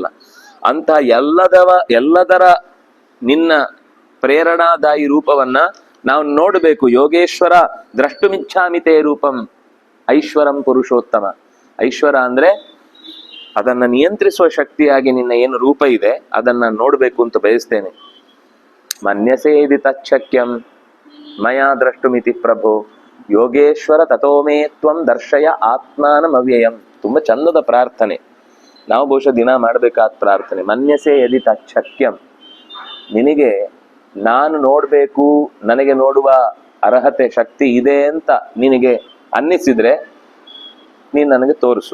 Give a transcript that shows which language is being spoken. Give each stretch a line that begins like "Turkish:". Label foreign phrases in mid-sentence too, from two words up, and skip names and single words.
Kannada: ಅಂತ ಎಲ್ಲದರ ನಿನ್ನ ಪ್ರೇರಣಾದಾಯಿ ರೂಪವನ್ನ ನಾವು ನೋಡಬೇಕು.
Sanskrit: ಯೋಗೇಶ್ವರ ದ್ರಷ್ಟುಮಿಚ್ಛಾಮಿತೇ ರೂಪಂ ಐಶ್ವರಂ ಪುರುಷೋತ್ತಮ.
Kannada: ಐಶ್ವರ ಅಂದ್ರೆ ಅದನ್ನ ನಿಯಂತ್ರಿಸುವ ಶಕ್ತಿಯಾಗಿ ನಿನ್ನ ಏನು ರೂಪ ಇದೆ ಅದನ್ನ ನೋಡ್ಬೇಕು ಅಂತ ಬಯಸ್ತೇನೆ.
Sanskrit: ಮನ್ಯಸೇದಿ ತಚ್ಛಕ್ಯಂ ಮಯಾ ದ್ರಷ್ಟುಮಿತಿ ಪ್ರಭೋ ಯೋಗೇಶ್ವರ ತಥೋಮೇ ತ್ವಂ ದರ್ಶಯ ಆತ್ಮಾನಂ ಅವ್ಯಯಂ.
Kannada: ತುಂಬಾ ಚಂದದ ಪ್ರಾರ್ಥನೆ, ನಾವು ಬಹುಶಃ ದಿನ ಮಾಡಬೇಕಾದ ಪ್ರಾರ್ಥನೆ.
Sanskrit: ಮನ್ಯಸೆ ಯದಿ ತಚ್ಛಕ್ಯಂ,
Kannada: ನಿನಗೆ ನಾನು ನೋಡ್ಬೇಕು, ನನಗೆ ನೋಡುವ ಅರ್ಹತೆ ಶಕ್ತಿ ಇದೆ ಅಂತ ನಿನಗೆ ಅನ್ನಿಸಿದ್ರೆ ನೀನು ನನಗೆ ತೋರಿಸು.